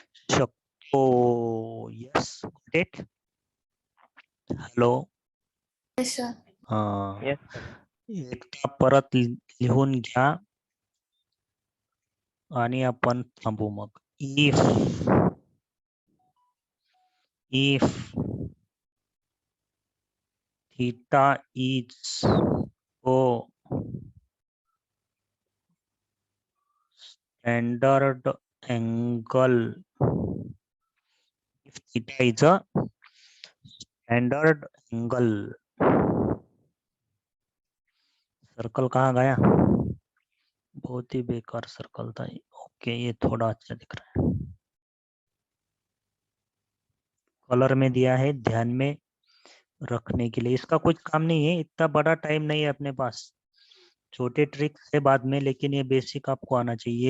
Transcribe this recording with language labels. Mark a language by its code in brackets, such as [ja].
[en] शकतो. Yes, date. Hello. Yes, sir. Yes. [mr] एकदा परत लिहून घ्या आणि आपण थांबू मग. [en] if theta is standard angle, if theta is a standard angle, [hi] circle कहाँ गया? बहुत ही बेकार सर्कल था ये. ओके, ये थोड़ा अच्छा दिख रहा है. कलर में दिया है, ध्यान में रखने के लिए. इसका कुछ काम नहीं है, इतना बड़ा टाइम नहीं है अपने पास. छोटे ट्रिक है बाद में, लेकिन ये बेसिक आपको आना चाहिए.